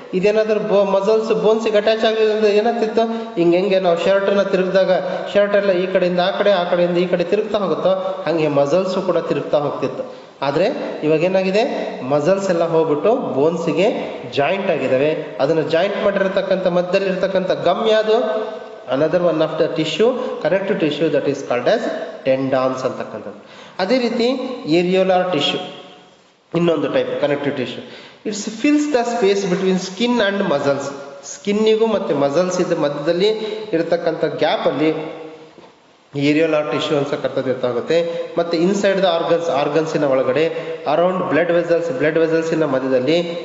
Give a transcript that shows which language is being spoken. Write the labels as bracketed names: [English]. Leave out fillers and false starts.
[Kannada] ಇದೇನಾದರೂ muscles ಬೋನ್ಸಿಗೆ attach ಆಗಿರೋದ್ರಿಂದ ಏನಾಗ್ತಿತ್ತು, ಹೆಂಗೆ ನಾವು ಶರ್ಟನ್ನು ತಿರುಗಿದಾಗ ಶರ್ಟ್ ಎಲ್ಲ ಈ ಕಡೆಯಿಂದ ಆ ಕಡೆ, ಆ ಕಡೆಯಿಂದ ಈ ಕಡೆ ತಿರುಗ್ತಾ ಹೋಗುತ್ತೋ ಹಾಗೆ ಮಸಲ್ಸು ಕೂಡ ತಿರುಗ್ತಾ ಹೋಗ್ತಿತ್ತು. ಆದರೆ ಇವಾಗೇನಾಗಿದೆ, ಮಸಲ್ಸ್ ಎಲ್ಲ ಹೋಗ್ಬಿಟ್ಟು ಬೋನ್ಸಿಗೆ ಜಾಯಿಂಟ್ ಆಗಿದ್ದಾವೆ. ಅದನ್ನು ಜಾಯಿಂಟ್ ಮಾಡಿರತಕ್ಕಂಥ ಮಧ್ಯದಲ್ಲಿರ್ತಕ್ಕಂಥ ಗಮ್ ಯಾವುದು, [English] another one of the tissue, connective tissue, that is called as tendons ಅಂತಕ್ಕಂಥದ್ದು. [Kannada] ಅದೇ ರೀತಿ ಏರಿಯೋಲಾರ್ ಟಿಶ್ಯೂ ಇನ್ನೊಂದು type connective tissue. [English] It's fills the space between skin and muscles. [Kannada] ಸ್ಕಿನ್ನಿಗೂ ಮತ್ತು ಮಸಲ್ಸ್ ಇದ್ದ ಮಧ್ಯದಲ್ಲಿ ಇರತಕ್ಕಂಥ ಗ್ಯಾಪಲ್ಲಿ ಏರಿಯೋಲಾರ್ ಟಿಶ್ಯೂ ಅಂತಕ್ಕಂಥದ್ದು ಇರ್ತಾ ಹೋಗುತ್ತೆ. ಮತ್ತು ಇನ್ಸೈಡ್ ದ ಆರ್ಗನ್ಸಿನ ಒಳಗಡೆ, ಅರೌಂಡ್ ಬ್ಲಡ್ ವೆಸಲ್ಸಿನ ಮಧ್ಯದಲ್ಲಿ.